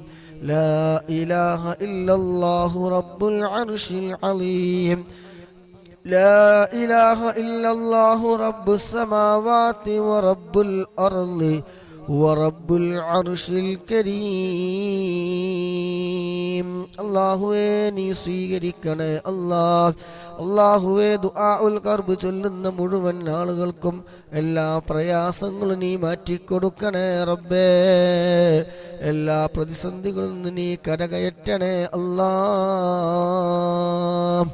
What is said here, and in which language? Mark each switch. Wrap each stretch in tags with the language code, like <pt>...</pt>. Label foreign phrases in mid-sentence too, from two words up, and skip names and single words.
<ar>لا إله إلا الله رب العرش العظيم. لا إله إلا الله رب السماوات ورب الأرض ورب العرش الكريم.</ar> <ml>അല്ലാഹുവേ നീ സ്വീകരിക്കണേ അല്ലാഹ്. അല്ലാഹുവേ ദുആഉൽ കർബ് ചൊല്ലുന്ന മുഴുവൻ ആളുകൾക്കും എല്ലാ പ്രയാസങ്ങളും നീ മാറ്റിക്കൊടുക്കണേ റബ്ബേ. എല്ലാ പ്രതിസന്ധികളിൽ നിന്ന് നീ കരകയറ്റണേ അല്ലാഹ്.</ml>